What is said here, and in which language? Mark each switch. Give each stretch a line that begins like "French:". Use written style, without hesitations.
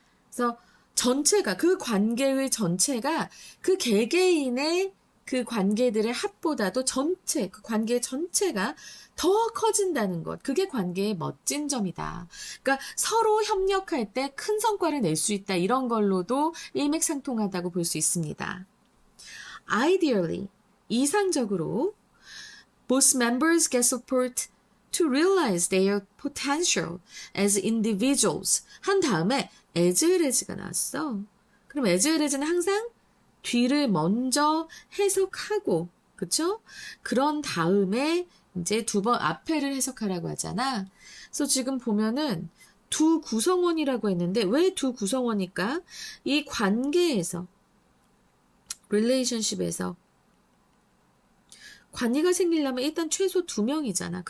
Korean: 그래서 전체가, 그 관계의 전체가 그 개개인의 그 관계들의 합보다도 전체, 그 관계 전체가 더 커진다는 것. 그게 관계의 멋진 점이다. 그러니까 서로 협력할 때 큰 성과를 낼 수 있다. 이런 걸로도 일맥상통하다고 볼 수 있습니다. Ideally, 이상적으로
English: both members get support to realize their potential as individuals
Korean: 한 다음에
English: as well as가
Korean: 나왔어. 그럼 as well as는 항상 뒤를 먼저 해석하고 그쵸? 그런 다음에 이제 두 번 앞에를 해석하라고 하잖아. 그래서 지금 보면은 두 구성원이라고 했는데 왜 두 구성원일까? 이 관계에서 relationship에서 관계가 생기려면 일단 최소 2명이잖아.